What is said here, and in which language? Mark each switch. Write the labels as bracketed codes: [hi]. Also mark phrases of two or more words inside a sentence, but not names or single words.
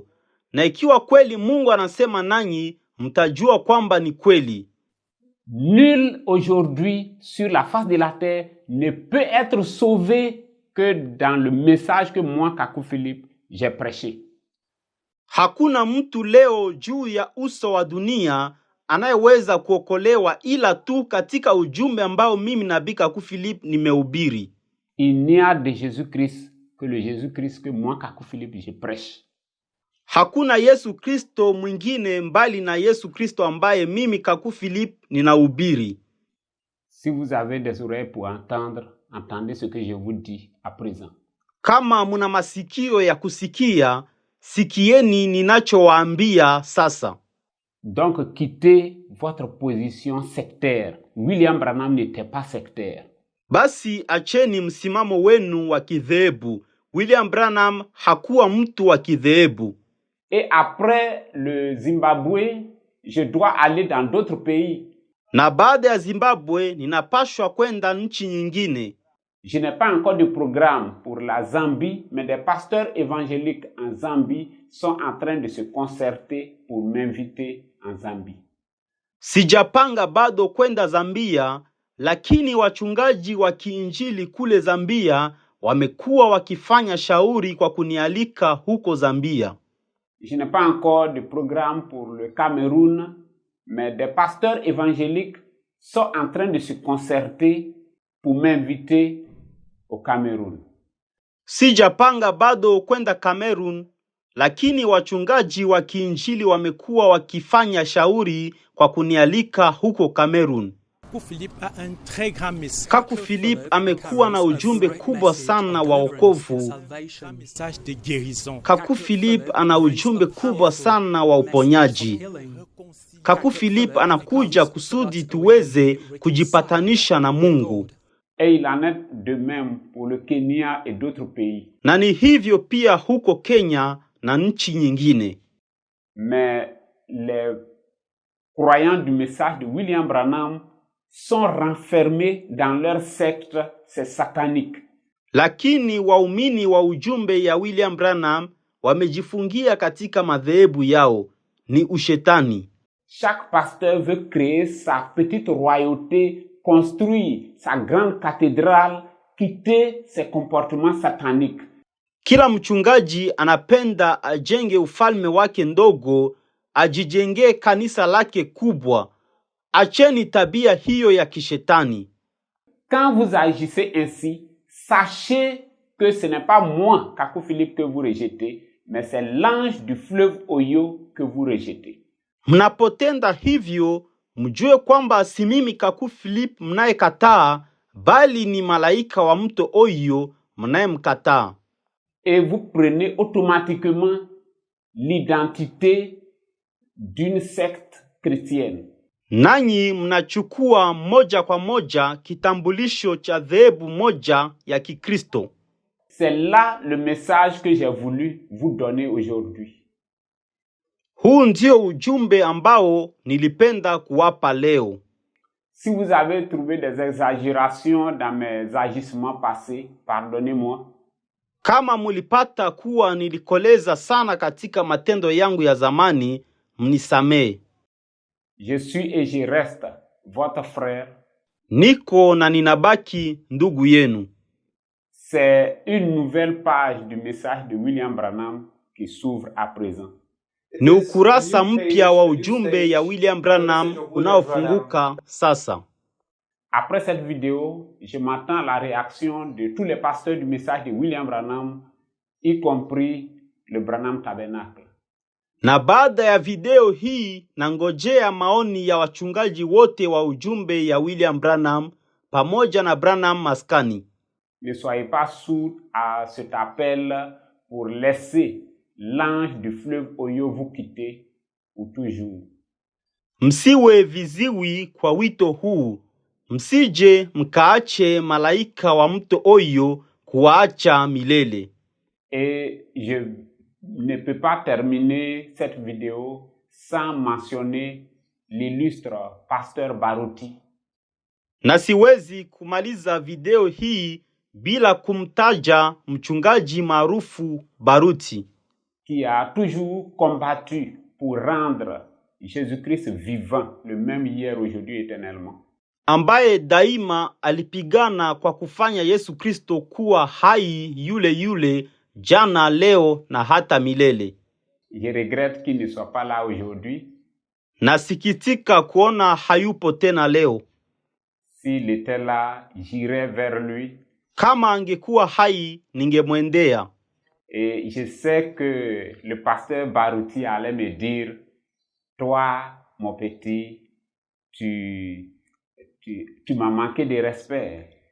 [sw] Na ikiwa kweli Mungu anasema nanyi, mtajua kwamba ni kweli. [fr] Nul aujourd'hui sur la face de la terre ne peut être sauvé que dans le message que moi, Kaku Philippe, j'ai prêché. [sw] Hakuna mtu leo juu ya uso wa dunia anayeweza kuokolewa ila tu katika ujumbe ambao mimi nabii Kaku Philippe nimehubiri. [fr] Il n'y a de Jésus-Christ que le Jésus-Christ que moi, Kaku Philippe, je prêche. [sw] Hakuna Yesu Kristo mwingine mbali na Yesu Kristo ambaye mimi Kaku Philippe ninahubiri. [fr] Si vous avez des oreilles pour entendre, entendez ce que je vous dis à présent. [sw] Kama muna masikio ya kusikia, sikieni ninachowaambia sasa. [fr] Donc quittez votre position sectaire. William Branham n'était pas sectaire. [sw] Basi acheni msimamo wenu wa kidhehebu. William Branham hakuwa mtu wa kidhehebu. [fr] Et après le Zimbabwe, je dois aller dans d'autres pays. [sw] Na baada ya Zimbabwe, ninapashwa kwenda nchi nyingine. [fr] Je n'ai pas encore de programme pour la Zambie, mais des pasteurs évangéliques en Zambie sont en train de se concerter pour m'inviter en Zambie. [sw] Sijapanga bado kwenda Zambia, lakini wachungaji wa kiinjili kule Zambia wamekuwa wakifanya shauri kwa kunialika huko Zambia. [fr] Je n'ai pas encore de programme pour le Cameroun, mais des pasteurs évangéliques sont en train de se concerter pour m'inviter au Cameroun. [sw] Sijapanga bado kwenda Cameroon, lakini wachungaji wa kiinjili wamekuwa wakifanya shauri kwa kunialika huko Cameroon. Kaku Philippe amekuwa na ujumbe kubwa sana wa wokovu. Kaku Philippe ana ujumbe kubwa sana wa uponyaji. Kaku Philippe anakuja kusudi tuweze kujipatanisha na Mungu. [fr] Et il en est de même pour le Kenya et d'autres pays. [sw] Na ni hivyo pia huko Kenya na nchi nyingine. [fr] Mais les croyants du message de William Branham sont renfermés dans leur secte, c'est satanique. [sw] Lakini waumini wa ujumbe ya William Branham wamejifungia katika madhehebu yao, ni ushetani. [fr] Chaque pasteur veut créer sa petite royauté, construire sa grande cathédrale, quitter ses comportements sataniques. [sw] Kila mchungaji anapenda ajenge ufalme wake ndogo, ajijengee kanisa lake kubwa. Acheni tabia hiyo ya kishetani. [fr] Quand vous agissez ainsi, sachez que ce n'est pas moi, Kaku Philippe, que vous rejetez, mais c'est l'ange du fleuve Oyo que vous rejetez. [sw] Mnapotenda hivyo, mjue kwamba si mimi Kaku Philip mnayekataa, bali ni malaika wa mto Oyo mnayemkataa. [fr] Et vous prenez automatiquement l'identité d'une secte chrétienne. [sw] Nanyi mnachukua moja kwa moja kitambulisho cha dhehebu moja ya Kikristo. [fr] C'est là le message que j'ai voulu vous donner aujourd'hui. [sw] Huu ndio ujumbe ambao nilipenda kuwapa leo. [fr] Si vous avez trouvé des exagérations dans mes agissements passés, pardonnez-moi. [sw] Kama mulipata kuwa nilikoleza sana katika matendo yangu ya zamani, mnisamee. [fr] Je suis et je reste votre frère. [sw] Niko na ninabaki ndugu yenu. [fr] C'est une nouvelle page du message de William Branham qui s'ouvre à présent. [sw] Ni ukurasa mpya wa ujumbe ya William Branham unaofunguka sasa. [fr] Après cette vidéo, je m'attends à la réaction de tous les pasteurs du message de William Branham, y compris le Branham Tabernacle. [sw] Na baada ya video hii nangojea maoni ya wachungaji wote wa ujumbe ya William Branham pamoja na Branham Maskani. [fr] Ne soyez pas sourds à cet appel pour laisser l'ange du fleuve Oyo vous quitter pour toujours. [sw] Msiwe viziwi kwa wito huu. Msije mkaache malaika wa mto Oyo kuacha milele. [fr] Et je ne peux pas terminer cette vidéo sans mentionner l'illustre pasteur Baruti. [sw] Na siwezi kumaliza video hii bila kumtaja mchungaji maarufu Baruti, [fr] qui a toujours combattu pour rendre Jésus-Christ vivant, le même hier, aujourd'hui, éternellement. [sw] Ambaye daima alipigana kwa kufanya Yesu Kristo kuwa hai yule yule jana, leo na hata milele. [fr] Je regrette qu'il ne soit pas là aujourd'hui. [sw] Nasikitika kuona hayupo tena leo. [fr] S'il était là, j'irais vers lui. [sw] Kama angekuwa hai, ningemwendea. [fr] Et je sais que le pasteur Baruti allait me dire, toi, mon petit, tu m'as manqué de respect.